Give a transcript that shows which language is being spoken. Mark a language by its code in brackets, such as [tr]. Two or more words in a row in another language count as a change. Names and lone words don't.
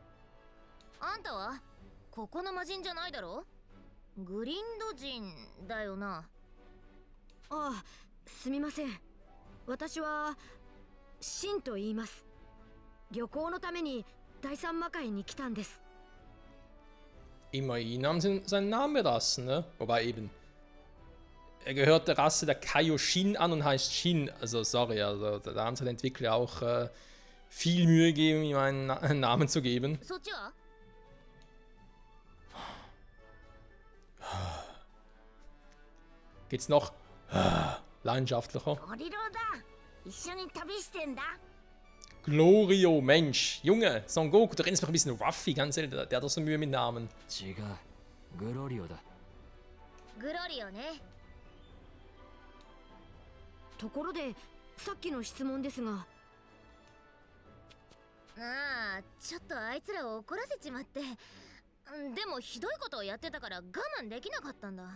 [ja] あんたはここの魔人じゃないだろ？グリンド人だよな。ああ、すみません。私はシンと言います。旅行のために第三魔界に来たんです。 [de] Immerhin haben sie seinen Namen belassen, ne? Wobei eben. Er gehört der Rasse der Kaioshin an und heißt Shin. Also, sorry, also da haben sich die Entwickler auch viel Mühe gegeben, ihm einen Namen zu geben. Geht's noch leidenschaftlicher? [ja] ゴリロだ。一緒に旅してんだ。 [de] Glorio, Mensch, Junge, Son Goku, du erinnerst mich ein bisschen an Ruffy, ganz ehrlich, der hat doch so Mühe mit Namen. [ja] 違う。グロリオだ。グロリオね。ところで、さっきの質問ですが。ああ、ちょっとあいつらを怒らせちまって。でもひどいことをやってたから我慢できなかったんだ。